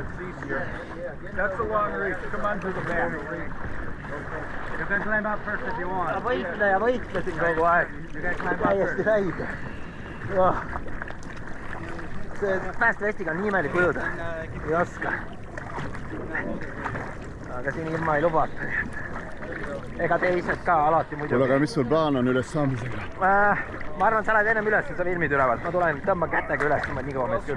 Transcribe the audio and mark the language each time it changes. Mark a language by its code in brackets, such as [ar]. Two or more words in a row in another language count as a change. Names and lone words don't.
[en] It's easier. That's a long reach. Come on to the back. You can climb up first if you want. [et] Ja võitlesin kogu aeg. [en] You can climb up [et] Täiesti [en] first. [et] räige. See päästevestiga on nii imelik ujuda. Ei oska. Aga siin ilma ei lubata. Ega teised ka alati muidu. Kuule, aga mis sul plaan on üles saamisega? Ma arvan, sa lähed ennem üles, sa filmid ülevalt. Ma tulen, tõmban kätega üles, ma nii kõva mees küll.